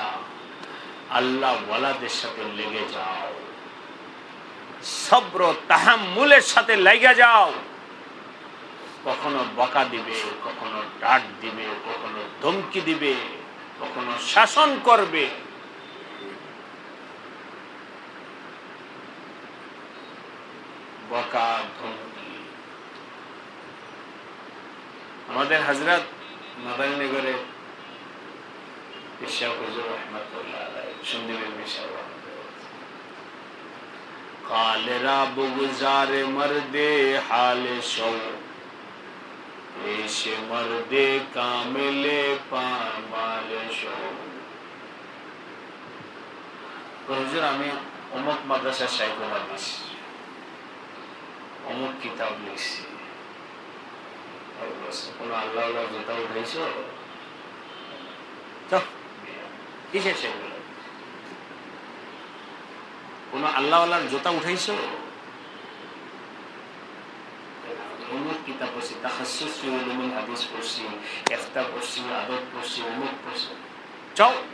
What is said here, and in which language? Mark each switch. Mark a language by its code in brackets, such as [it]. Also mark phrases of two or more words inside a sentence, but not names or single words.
[bn] আল্লাহ ওয়ালাদের সাথে লেগে যাও সবর ও তাহাম্মুলের সাথে লেগে যাও কখনো বকা দিবে কখনো ডাঁট দিবে কখনো ধমকি দিবে কখনো শাসন করবে বকা ধমকি আমাদের হযরত মাদারীনগরে পেশা হুজুর [ar] رحمة الله عليه [bn] সুন্নিবের পেশা [fa] قال را بگزار مردے حال شو پیش مردے کامل پامال شو [bn] হুজুর আমি অমুক মাদ্রাসার [ar] شيخ الحديث [bn] অমুক কিতাব লিখছি কোনো আল্লাহ জুতা উঠাইছ কিসের সেগুলো কোন আল্লাহ জুতা উঠাইছ অমুক কিতাব পড়ছি [ar] تخصص في علوم الحديث [bn] পড়ছি ইফতা পড়ছি আদব পড়ছি অমুক পড়ছি চাও